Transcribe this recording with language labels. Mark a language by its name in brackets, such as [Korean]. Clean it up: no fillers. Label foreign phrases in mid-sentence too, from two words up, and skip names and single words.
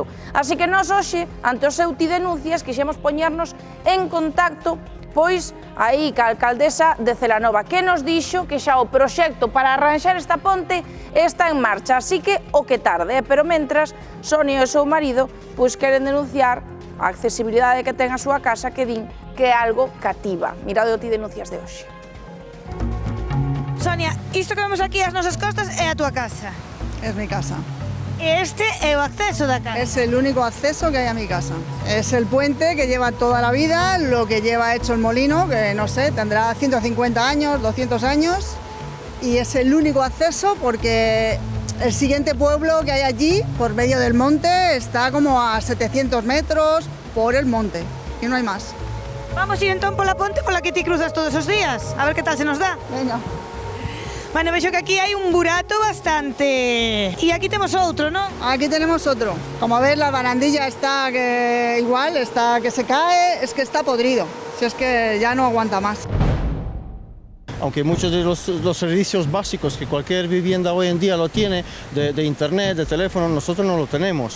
[Galician] Así que nós hoxe, ante o seu Ti Denuncias, quixemos poñernos en contacto pois aí ca alcaldesa de Celanova, que nos dixo que xa o proxecto para arranxar esta ponte está en marcha, así que o que tarde, pero mentras Sonia e o seu marido pois queren denunciar a accesibilidade que ten a súa casa, que din que é algo cativa. Mirade o Ti Denuncias de hoxe. Sonia, isto que vemos aquí ás nosas costas é a túa casa. [Spanish] Es mi casa. [Galician] Este é o acceso da casa. [Spanish] Es el único acceso que hay a mi casa. Es el puente que lleva toda la vida, lo que lleva hecho el molino, que no sé, tendrá 150 años, 200 años, y es el único acceso porque el siguiente pueblo que hay allí, por medio del monte, está como a 700 metros por el monte, y no hay más. [Galician] Vamos ir entón pola ponte pola que ti cruzas todos os días, a ver que tal se nos dá. Venga. Bueno, vexo que aquí hai un burato bastante... E aquí temos outro, non? [Spanish] Aquí tenemos otro. Como ves, la barandilla está que igual, está que se cae, es que está podrido. Si es que ya no aguanta más. Aunque muchos de los servicios básicos que cualquier vivienda hoy en día lo tiene, de internet, de teléfono, nosotros no lo tenemos.